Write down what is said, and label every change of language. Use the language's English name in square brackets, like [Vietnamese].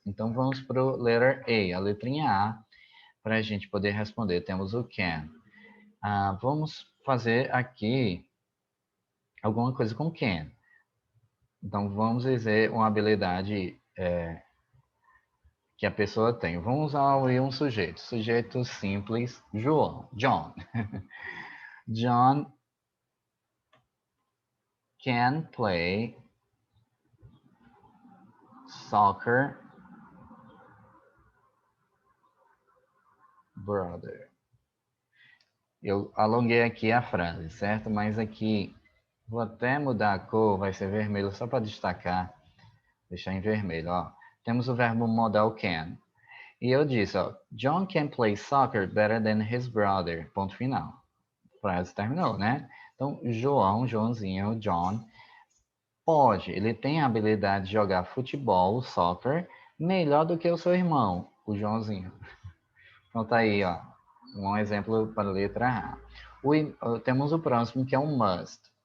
[Portuguese] Então, vamos para o [English] letter A, [Portuguese] a letrinha A, para a gente poder responder. Temos o can. Vamos fazer aqui alguma coisa com can. Então, vamos dizer uma habilidade que a pessoa tem. Vamos usar um sujeito. Sujeito simples, João. John. [English] John can play soccer, brother. [Portuguese] Eu alonguei aqui a frase, certo? Mas aqui, vou até mudar a cor, vai ser vermelho, só para destacar. Deixar em vermelho, ó. Temos o verbo modal can. [English] E eu disse, ó, John can play soccer better than his brother. [Portuguese] Ponto final. A frase terminou, né? Então, Joãozinho, John, pode, ele tem a habilidade de jogar futebol, soccer, melhor do que o seu irmão, o Joãozinho. Então tá aí, ó, um exemplo para a letra A. Temos o próximo, que é um must.